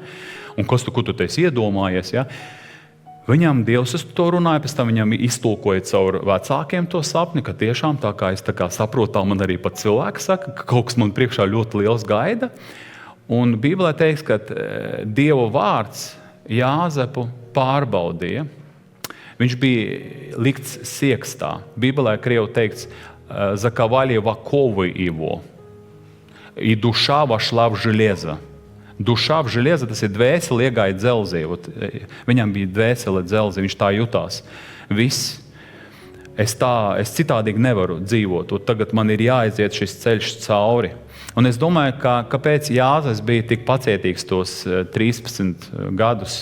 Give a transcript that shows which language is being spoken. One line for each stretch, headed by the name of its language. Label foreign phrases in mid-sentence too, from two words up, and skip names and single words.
Latvian: Un ko tu te esi iedomājies, ja? Viņam Dievs to runāja, pēc tam viņam iztulkoja caur vecākiem to sapni, ka tiešām tā kā es saprotu, man arī pat cilvēki saka, ka kaut kas man priekšā ļoti liels gaida. Un Bībelē teiks, ka Dieva vārds Jāzepu pārbaudīja. Viņš bija likts siekstā. Bībelē krievu teikts
Russian: «Заковали в оковы его, и душа вошла в железо». Душа в железо,
Latvian: tas ir dvēseli iegāja dzelzī. Viņam bija dvēsele dzelzī, viņš tā jutās. Viss. Es citādīgi nevaru dzīvot. Tagad man ir jāaiziet šis ceļš cauri. Un es domāju, kāpēc Jāzes bija tik pacietīgs tos 13 gadus.